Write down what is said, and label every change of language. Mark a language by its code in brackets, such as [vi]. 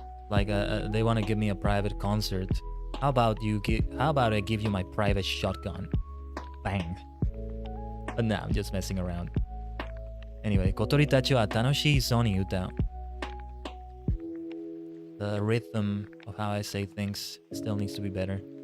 [en] Like they want to give me a private concert. How about I give you my private shotgun? Bang. But nah, I'm just messing around. Anyway, [ja] 小鳥たちは楽しそうに歌う。 [en] The rhythm of how I say things still needs to be better.